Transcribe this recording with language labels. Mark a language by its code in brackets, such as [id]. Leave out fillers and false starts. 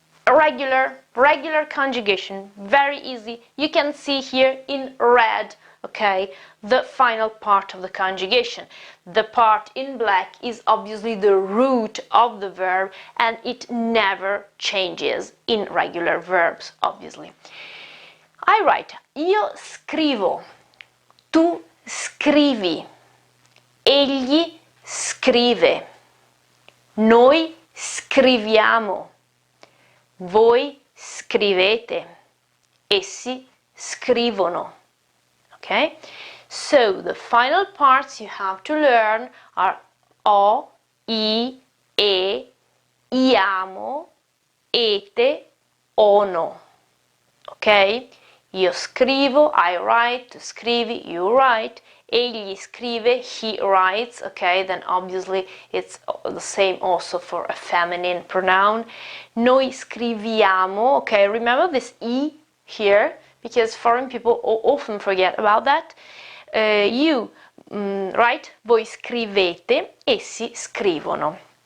[en] Regular conjugation, very easy. You can see here in red, okay, the final part of the conjugation. The part in black is obviously the root of the verb, and it never changes in regular verbs, obviously. I write, [it] io scrivo, tu scrivi, egli scrive, noi scriviamo, voi scrivete, essi scrivono. [en] Okay? So the final parts you have to learn are o, I, e, iamo, ete, ono. Okay? [it] Io scrivo, [en] I write, [it] tu scrivi, [en] you write, [it] egli scrive, [en] he writes, okay, then obviously it's the same also for a feminine pronoun. [it] Noi scriviamo, [en] okay, remember this I here, because foreign people often forget about that. You write, [it] voi scrivete, essi scrivono.